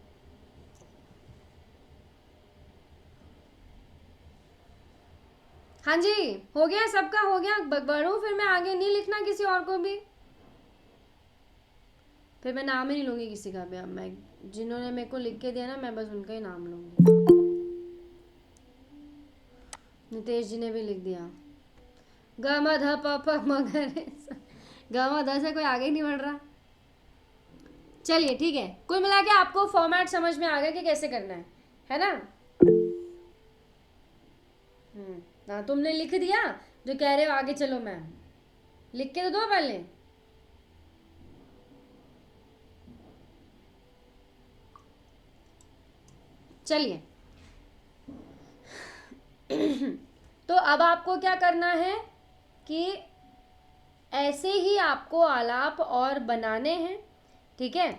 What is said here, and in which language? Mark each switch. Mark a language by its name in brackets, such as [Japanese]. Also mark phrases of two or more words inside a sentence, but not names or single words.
[Hindi] हाँ जी हो गया, सबका हो गया। बढ़ो फिर, मैं आगे नहीं लिखना किसी और को भी, फिर मैं नाम ही नहीं लूँगी किसी का भी। अब मैं जिन्होंने मेरे को लिख के दिया ना, मैं बस उनका ही नाम लूँगी। नितेश जी ने भी लिख दिया। ग म ध प प म ग रे सा। ग म ध से कोई आगे ही नहीं बढ़ रहा। चलिए ठीक है, कुल मिला के आपको फॉर्मेट समझ में आ गया कि कैसे करना है ना? हाँ तुमने लिख दिया जो कह रहे हो, आगे चलो। मैम लिख के तो दो पहले। चलिए तो अब आपको क्या करना है कि ऐसे ही आपको आलाप और बनाने हैं, ठीक है?